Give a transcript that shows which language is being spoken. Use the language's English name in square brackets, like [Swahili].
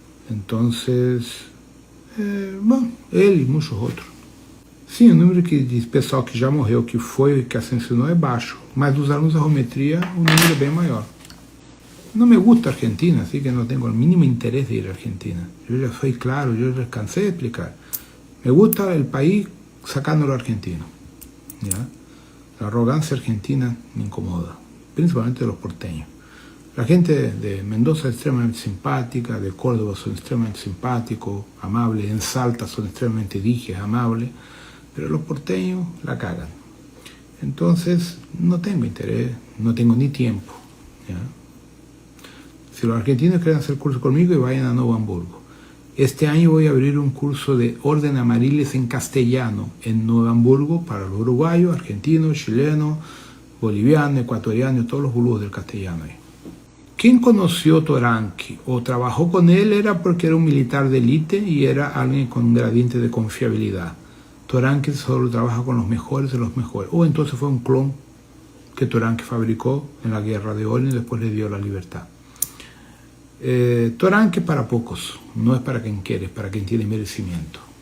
[Portuguese] Entonces, ele e muitos outros. Sim, o número de pessoal que já morreu, que foi e que ascensionou é baixo, mas dos alunos da Geometría o número é bem maior. [Spanish] No me gusta Argentina, así que no tengo el mínimo interés de ir a Argentina. Yo ya soy claro, yo ya cansé de explicar. Me gusta el país sacándolo argentino, ¿ya? La arrogancia argentina me incomoda, principalmente de los porteños. La gente de Mendoza es extremadamente simpática, de Córdoba son extremadamente simpáticos, amables, en Salta son extremadamente dijes, amables, pero los porteños la cagan. Entonces no tengo interés, no tengo ni tiempo, ¿ya? Si los argentinos quieren hacer curso conmigo, y vayan a Nuevo Hamburgo. Este año voy a abrir un curso de orden amariles en castellano en Nuevo Hamburgo para los uruguayos, argentinos, chilenos, bolivianos, ecuatorianos, todos los boludos del castellano ahí. [Portuguese] quem conheceu Toranque ou trabalhou com ele era porque era um militar de elite e era alguém com um gradiente de confiabilidade. [Spanish] Toranque solo trabaja con los mejores de los mejores. O entonces fue un clon que Toranque fabricó en la guerra de Orion y después le dio la libertad. Toranque para pocos, no es para quien quiere, es para quien tiene merecimiento.